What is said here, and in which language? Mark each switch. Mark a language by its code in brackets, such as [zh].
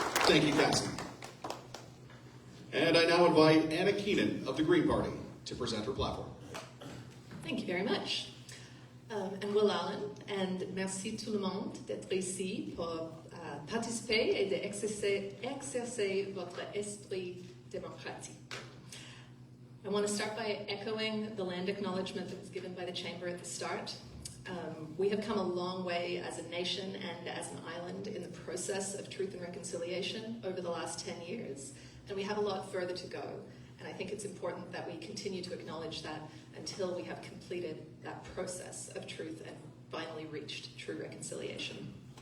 [en] Thank you, Cassie. And I now invite Anna Keenan of the Green Party to present her platform. Thank you very much. And Will Allen, and [fr] merci tout le monde d'être ici pour participer et d'exercer votre esprit démocratique. [en] I want to start by echoing the land acknowledgement that was given by the Chamber at the start. We have come a long way as a nation and as an island in the process of truth and reconciliation over the last 10 years, and we have a lot further to go. And I think it's important that we continue to acknowledge that until we have completed that process of truth and finally reached true reconciliation.